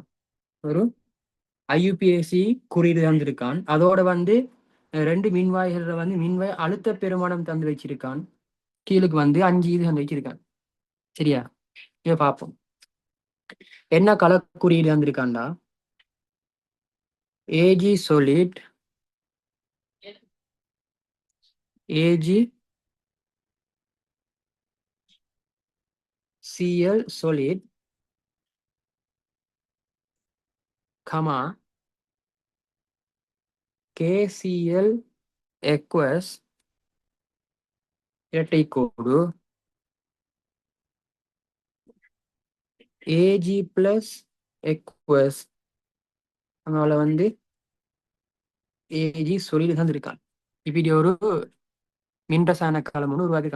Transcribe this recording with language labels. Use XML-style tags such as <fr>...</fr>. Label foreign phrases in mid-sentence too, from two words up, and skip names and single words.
<ta>ஒரு ஐயுபிஎஸ்சி குறியீடு தந்திருக்கான். அதோட வந்து ரெண்டு மின்வாய்கள்ல வந்து மின்வாய் அழுத்த பெருமானம் தந்து வச்சிருக்கான். கீழுக்கு வந்து 5 இது தந்து வச்சிருக்கான். சரியா? இதை பார்ப்போம். என்ன கள குறியீடு தந்திருக்கான்டா?</ta> <en>ஏஜி solid, AgCl solid, KCl aqueous</en> <ta>இரட்டை கோடு</ta> <en>Ag plus aqueous,</en> <ta>அதனால வந்து</ta> <en>Ag solid</en> <ta>தந்திருக்கான். இப்படி ஒரு மின்ரசாயன களம் ஒன்று உருவாக்கிருக்கான்.</ta>